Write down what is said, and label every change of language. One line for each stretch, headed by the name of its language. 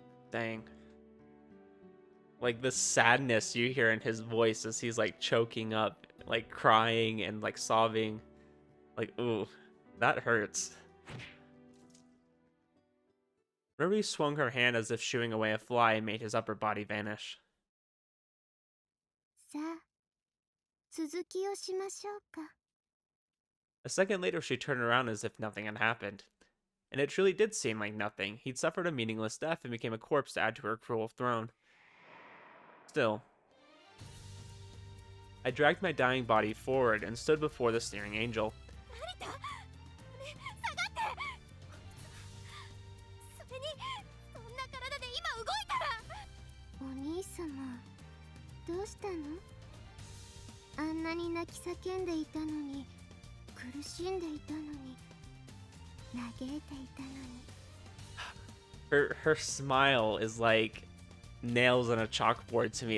English: Dang. Like the sadness you hear in his voice as he's like choking up, like crying and like sobbing. Like, ooh, that hurts. Ruri swung her hand as if shooing away a fly and made his upper body vanish.
Japanese: さあ、続きをしましょうか。
English: A second later, she turned around as if nothing had happened. And it truly did seem like nothing. He'd suffered a meaningless death and became a corpse to add to her cruel throne. Still, I dragged my dying body forward and stood before the sneering angel.
Japanese: Narita! 下がって！それに、そんな体で今動いたら！お兄様、どうしたの？あんなに泣き叫んでいたのに、苦しんでいたのに、嘆いていたのに。
English: Her smile is like nails on a chalkboard to me.